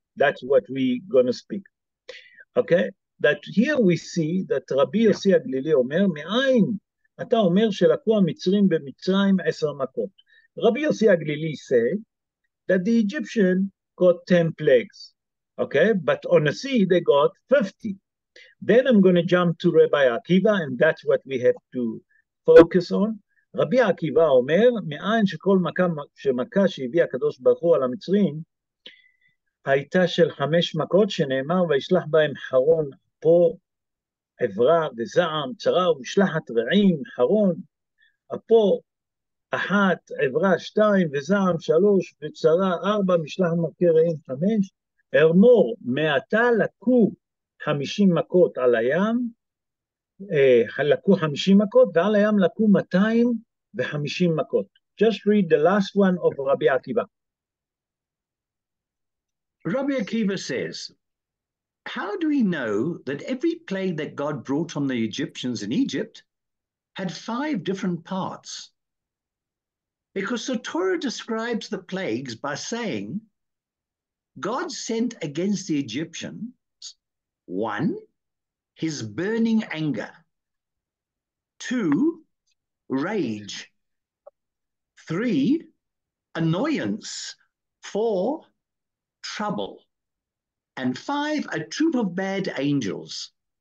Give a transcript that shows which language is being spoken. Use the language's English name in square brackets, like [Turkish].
[English] That's what we're going to speak. Okay? That here we see that Rabbi Yosef Aglili Omer, [Hebrew] מאין אתה אומר שלקו המצרים במצרים 10 מכות. [English] Rabbi Yosef Aglili said that the Egyptian got 10 plagues. Okay? But on the sea, they got 50. Then I'm going to jump to Rabbi Akiva, and that's what we have to focus on. [Hebrew] רבי עקיבא אומר, מאין שכל מכה שהביא הקדוש ברוך הוא על המצרים, הייתה של 5 מכות שנאמר, וישלח בהם חרון אפו, עברה וזעם, צרה ומשלחת רעים, חרון, אפו, 1, עברה 2, וזעם 3, וצרה 4, משלחת מכה רעים 5, אמור, מעתה לקו 50 מכות על הים, לקו 50 מכות, ועל הים לקו 250 מכות. [English] Just read the last one of Rabbi Akiva. Rabbi Akiva says, how do we know that every plague that God brought on the Egyptians in Egypt had 5 different parts? Because the Torah describes the plagues by saying, God sent against the Egyptians, 1, his burning anger, 2, rage, 3, annoyance, 4, trouble, and 5, a troop of bad angels.